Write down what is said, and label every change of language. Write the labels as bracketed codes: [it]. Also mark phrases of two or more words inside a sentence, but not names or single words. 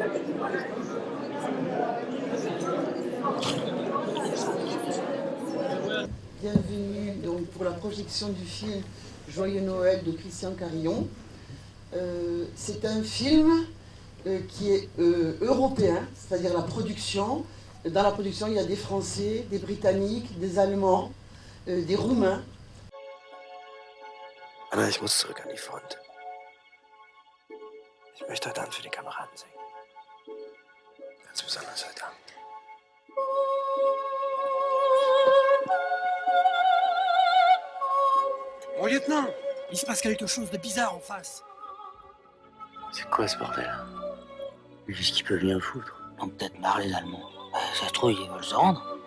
[fr] Bienvenue donc pour la projection du film Joyeux Noël de Christian Carillon. C'est un film qui est européen, c'est-à-dire la production. Dans la production, il y a des Français, des Britanniques, des Allemands, des Roumains. [de] Anna, ich muss zurück an die Front. Ich möchte heute Abend für die Kameraden singen. Ganz besonders heute Abend. [fr] Mon lieutenant, il se passe quelque chose de bizarre en face. C'est quoi ce bordel? Qu'est-ce qu'ils peuvent bien foutre? On peut peut-être marre les Allemands. Ça se trouve, ils veulent se rendre.